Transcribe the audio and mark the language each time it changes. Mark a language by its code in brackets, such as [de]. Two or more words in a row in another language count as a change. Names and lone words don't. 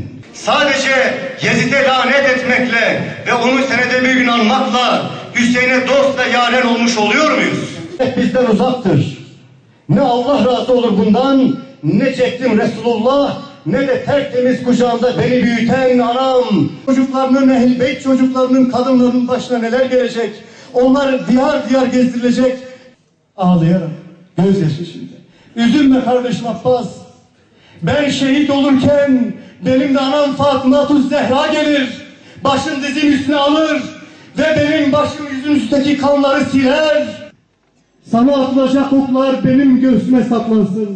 [tr] Sadece Yezid'e lanet etmekle ve onu senede bir gün anmakla Hüseyin'e dost ve yaren olmuş oluyor muyuz? Bizden uzaktır. Ne Allah razı olur bundan, ne çektim Resulullah, ne de tertemiz kucağında beni büyüten anam. Çocuklarının, Ehl-i Beyt çocuklarının, kadınların başına neler gelecek? Onlar diyar diyar gezdirilecek. Ağlayarak, gözyaşı içinde. Üzülme kardeşim Abbas. Ben şehit olurken benim de anam Fatıma-tü Zehra gelir. Başın dizin üstüne alır ve benim başım yüzün üstteki kanları siler. Sana atılacak oklar benim göğsüme saplansın.